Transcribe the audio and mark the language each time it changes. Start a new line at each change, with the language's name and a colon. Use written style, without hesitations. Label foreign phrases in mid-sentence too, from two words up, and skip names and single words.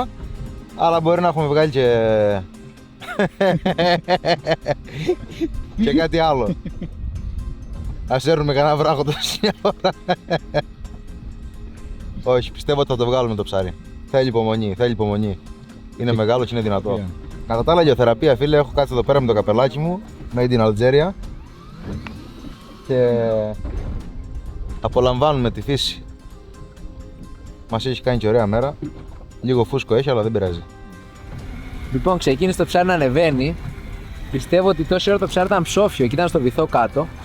Greek: Αλλά μπορεί να έχουμε βγάλει και κάτι άλλο. Ας έρνουμε κανένα βράχο τόση ώρα. Όχι, πιστεύω ότι θα το βγάλουμε το ψάρι. Θέλει υπομονή, Είναι μεγάλο και είναι δυνατό. Κατά τα άλλα, γεωθεραπεία, φίλε, έχω κάτσει εδώ πέρα με το καπελάκι μου,
English: made in Algeria.
Greek: Και απολαμβάνουμε τη φύση. Μας έχει κάνει και ωραία μέρα. Λίγο φούσκο έχει, αλλά δεν πειράζει. Λοιπόν, ξεκίνησε το ψάρι να ανεβαίνει. Πιστεύω ότι τόση ώρα το ψάρι ήταν ψόφιο και ήταν στο βυθό κάτω.